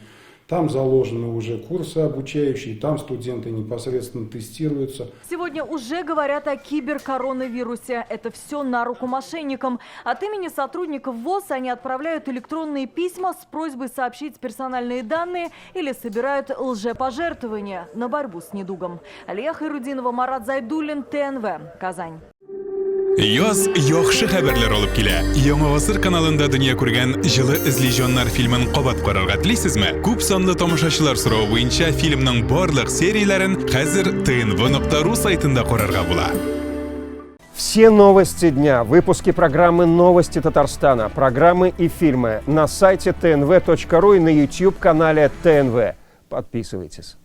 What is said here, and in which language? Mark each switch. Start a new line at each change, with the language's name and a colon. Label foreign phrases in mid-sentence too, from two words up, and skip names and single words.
Russian: Там заложены уже курсы обучающие, там студенты непосредственно тестируются. Сегодня уже говорят о киберкоронавирусе. Это все на руку мошенникам. От имени сотрудников ВОЗ они отправляют электронные письма с просьбой сообщить персональные данные или собирают лжепожертвования на борьбу с недугом. Алия Хайрудинова, Марат Зайдуллин, ТНВ, Казань.
Tatar: Яз яхшы хәбәрләр алып килә. Яңа гасыр каналында дөнья күргән җылы эзле фильмын кабат карарга телисезме? Күп санлы тамашачылар соравы буенча фильмның барлык серияләрен хәзер tnv.ru сайтында карарга була.
Russian: Все новости дня, выпуски программы «Новости Татарстана», программы и фильмы на сайте tnv.ru и на YouTube-канале ТНВ. Подписывайтесь.